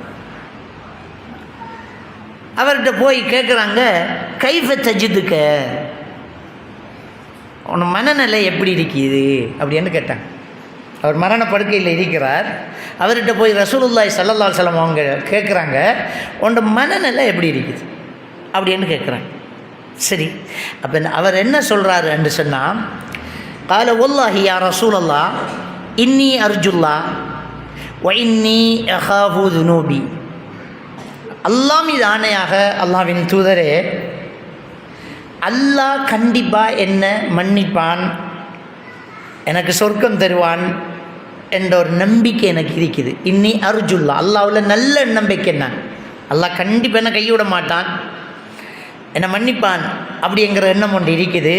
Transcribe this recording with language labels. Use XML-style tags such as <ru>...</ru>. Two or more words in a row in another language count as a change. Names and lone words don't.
<ta>அவர்கிட்ட போய் கேட்குறாங்க,</ta> <ar>كيف تجدك,</ar> <ta>உன் மனநிலை எப்படி இருக்குது அப்படின்னு கேட்டாங்க. அவர் மரணப்படுக்கையில் இருக்கிறார். அவர்கிட்ட போய்</ta> <ar>رسول الله صلى الله عليه وسلم</ar> <ta>அவங்க கேட்குறாங்க, உன் மனநிலை எப்படி இருக்குது அப்படின்னு கேட்குறாங்க. சரி, அப்போ அவர் என்ன சொல்கிறாரு என்று சொன்னால்,</ta> <ar>قال والله يا رسول الله إني أرجو الله وإني أخاف ذنوبي.</ar> <ta>அல்லாஹ் மீது ஆணையாக, அல்லாஹ்வின் தூதரே, அல்லாஹ் கண்டிப்பாக என்ன மன்னிப்பான், எனக்கு சொர்க்கம் தருவான் என்ற ஒரு நம்பிக்கை எனக்கு இருக்குது.</ta> <ar>إني أرجو الله,</ar> <ta>அல்லாஹ்வில் நல்ல நம்பிக்கை. நான் அல்லாஹ் கண்டிப்பாக என்ன கைவிட மாட்டான், என்னை மன்னிப்பான் அப்படிங்கிற எண்ணம் ஒன்று இருக்குது.</ta>